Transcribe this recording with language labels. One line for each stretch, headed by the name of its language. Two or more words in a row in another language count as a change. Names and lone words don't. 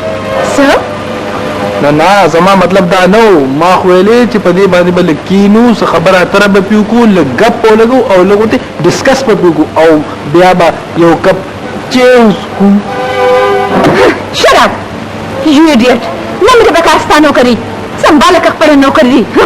Pashto: څه نه زما مطلب دا نه و ما خو ویلې چې په دې باندې به لږ کینو څه خبره اتره به پې وکړو لږ ګپ ولګو او لږ ورته ډسکس به پې وکړو او بیا به یو کپ چای وڅښو
English: Shut up! You idiot!
Pashto: نه مې به کار ستا نوکري سنباله که خپله نوکري